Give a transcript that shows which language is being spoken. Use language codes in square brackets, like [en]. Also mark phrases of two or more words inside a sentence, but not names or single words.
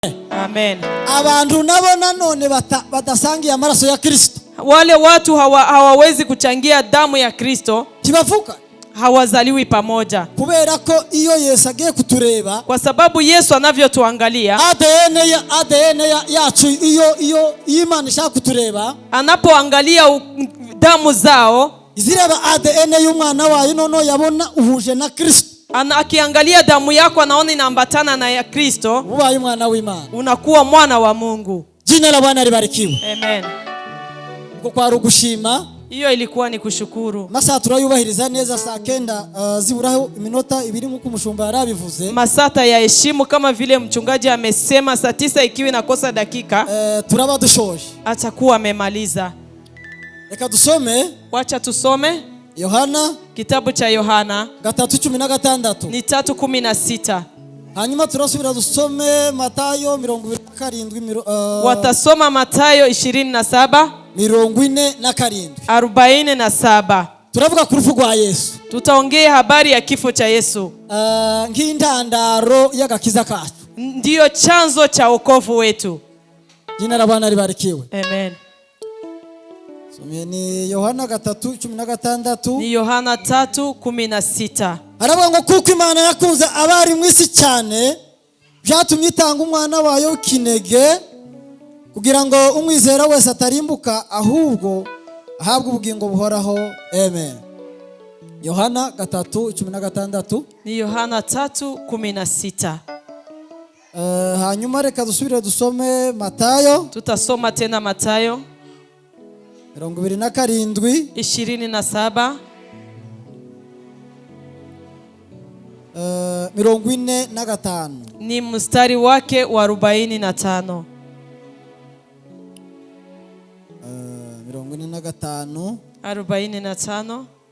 [rn] Amen. Abantu nabo nanone badasangiye amaraso ya Kristo. [sw] Wale watu hawawezi kuchangia damu ya Kristo. [rn] Tibavuka. [sw] Hawazaliwi pamoja. [rn] Kubera ko iyo Yesu agiye kutureba, [sw] kwa sababu Yesu anavyotuangalia, [rn] ADN yacu iyo Imana ishaka kutureba, [sw] anapoangalia damu zao, [rn] izireba ADN y'umwana wayo nono yabona uhuje na Kristo. [sw] Akiangalia damu yako anaona inaambatana na ya Kristo, [rn] ubaye mwana w'Imana, [sw] unakuwa mwana wa Mungu. Jina la Bwana libarikiwe. Amen. [rn] Kwa rugushima, [sw] hiyo ilikuwa ni kushukuru. [rn] Masaa turayubahiriza neza saa 9 ziburaho iminota 2 nkuko umushumba yarabivuze. [sw] Masata ya heshima kama vile mchungaji amesema, saa 9 ikiwa inakosa dakika [rn] turaba dushoje, [sw] atakuwa amemaliza. [rn] Reka dusome, [sw] wacha tusome Yohana, kitabu cha Yohana 3:16 ni 3:16. [rn] Hanyuma turasubira dusome Matayo 27. [sw] Watasoma Matayo 27 47. [rn] Turavuga ku rufu rwa Yesu. [sw] Tutaongea habari ya kifo cha Yesu. [rn] Nk'intandaro y'agakiza kacu. [sw] Ndiyo chanzo cha wokovu wetu. Jina la Bwana libarikiwe. Amen. [rn] Ni Yohana 3:16. Ni Yohana 3:16. Aravuga ngo kuko Imana yakunze abari mu isi cyane, byatumye itanga umwana wayo w'ikinege, kugira ngo umwizera wese atarimbuka ahubwo ahabwe ubugingo buhoraho. Amen. Yohana 3:16. Ni Yohana 3:16. Hanyuma reka dusubire dusome Matayo. [sw] Tutasoma tena Matayo 27 45. Ni mstari wake wa 45. 45.